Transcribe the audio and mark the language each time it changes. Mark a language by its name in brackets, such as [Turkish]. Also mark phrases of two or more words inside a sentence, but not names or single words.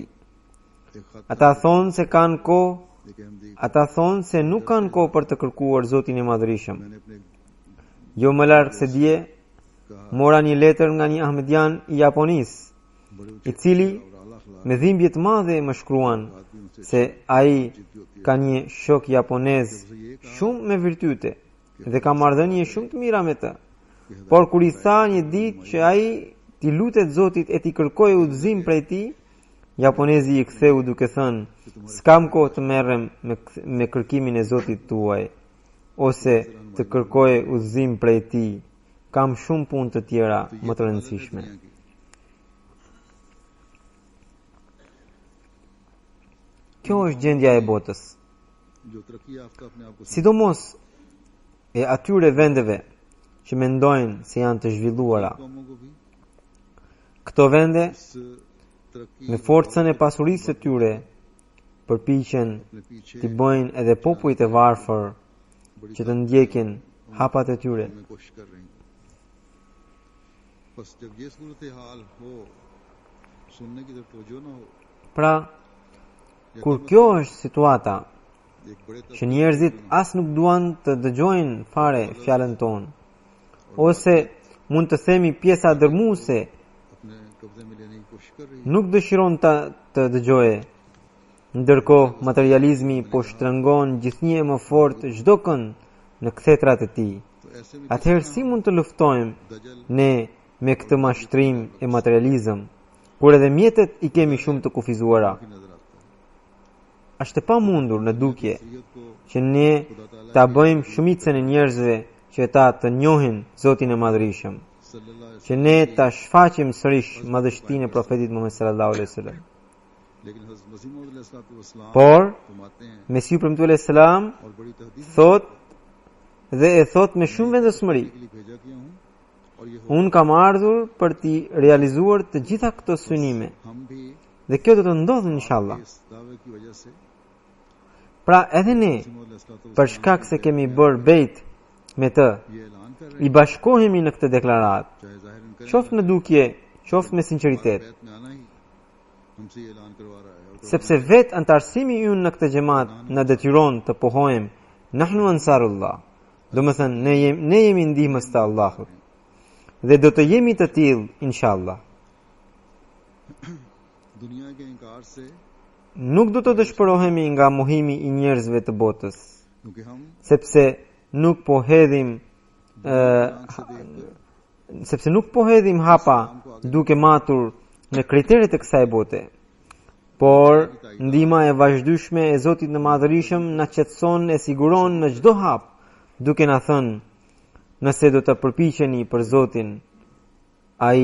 [Urdu] ایک خط [Albanian] Ata thonë se kanë kohë, [Urdu] لے کے ہم دیکھ [Albanian] ata thonë se nuk kanë kohë për të kërkuar Zotin e Madhërisëm. [Urdu] میں نے اپنے [Albanian] Jo më larg se dje, [Urdu] कहा [Albanian] mora një letër nga një ahmedian i Japonisë, [Urdu] बड़े [Albanian] i cili [Urdu] اور اعلیٰ اخلاق [Albanian] me dhimbje të madhe më shkruan [Urdu] آدمی ان سے [Albanian] se ai [Urdu] ضدی ہوتی ہے [Albanian] ka një shok japonez shumë me virtyte dhe ka marrëdhënie shumë të mira me të. Por kur i tha një ditë që ai t'i lutet Zotit e t'i kërkojë udhëzim prej tij, japonezi i ktheu duke thënë: "S'kam kohë të merrem me kërkimin e Zotit tuaj, ose të kërkoj udhëzim prej tij. Kam shumë punë të tjera më të rëndësishme." [Urdu] دنیا کی [Albanian] Kjo është gjendja e botës, [Urdu] جو ترقی یافتہ اپنے آپ کو [Albanian] sidomos e atyre vendeve që mendojnë se janë të zhvilluara. [Urdu] قوموں کو بھی [Albanian] Këto vende, [Urdu] اس ترقی [Albanian] me forcën e pasurisë së tyre, përpiqen [Urdu] اپنے پیچھے [Albanian] t'i bëjnë edhe popujt e varfër [Urdu] बड़ी [Albanian] që të ndjekin hapat e tyre. [Urdu] میں کوشش کر رہی ہیں بس جب یہ صورت حال ہو سننے کی طرف توجہ نہ ہو [Albanian] Pra, kur kjo është situata, [Urdu] ایک بڑے [Albanian] që njerëzit as nuk duan të dëgjojnë fare fjalën tonë, ose mund të themi pjesa dërmuese [Urdu] اپنے قبضے میں لینے کی کوشش کر رہی ہے [Albanian] nuk dëshiron të dëgjoje, ndërkohë materializmi po shtrëngon gjithnjë e më fort çdo kënd në kthetrat e tij. [Urdu] تو ایسے میں [Albanian] Atëherë si mund të luftojmë [Urdu] दजल [Albanian] ne me këtë mashtrim e materializëm, kur edhe mjetet i kemi shumë të kufizuara? [Urdu] کی نظر آتا ہے [Albanian] Është e pamundur në dukje [Urdu] شریعت کو [Albanian] që ne ta bëjmë shumicën e njerëzve që ta të njohin Zotin e Madhërisëm, [Arabic] صلی اللہ علیہ [Albanian] që ne ta shfaqim sërish madhështinë e profetit Muhammed [Arabic] صلی اللہ علیہ وسلم. [Urdu] لیکن حضرت مسیح موعود علیہ السلام [Albanian] Por [Urdu] فرماتے ہیں [Albanian] Mesiu premtuar selam [Urdu] اور بڑی تحدید [Albanian] thot dhe e thot me shumë vendosmëri, [Urdu] کے لیے بھیجا کیا ہوں اور یہ ہو [Albanian] unë kam ardhur për t'i realizuar të gjitha këto synime [Urdu] ہم بھی [Albanian] dhe kjo do të ndodhë inshallah. [Urdu] اس دعوے کی وجہ سے [Albanian] Pra edhe ne, [Urdu] مسیح موعود علیہ السلام [Albanian] për shkak se kemi bërë bejt me të, [Urdu] یہ اعلان کر رہے [Albanian] i bashkohemi në këtë deklarat, [Urdu] ہیں چاہے ظاہراً کریں [Albanian] qoftë në dukje, qoftë me sinqeritet, [Urdu] بیعت میں آنا ہی ہم سے یہ اعلان کروا رہا ہے اور [Albanian] sepse vetë antarësimi ynë në këtë xhamat na detyron të pohojem [Arabic] نحن أنصار الله, [Albanian] do më thënë ne jemi ndihmës të Allahut dhe do të jemi të tillë inshallah. [Urdu] دنیا کے انکار سے [Albanian] Nuk do të dëshpërohemi nga mohimi i njerëzve të botës, [Urdu] کیونکہ ہم [Albanian] sepse nuk po hedhim [Urdu] آنکھ سے دیکھ کر [Albanian] sepse nuk po hedhim hapa duke matur në kriteret e kësaj bote. Por ndihma e vazhdyeshme e Zotit në Madhërisëm na qetëson e siguron në çdo hap, duke na thënë, nëse do të përpiqeni për Zotin, ai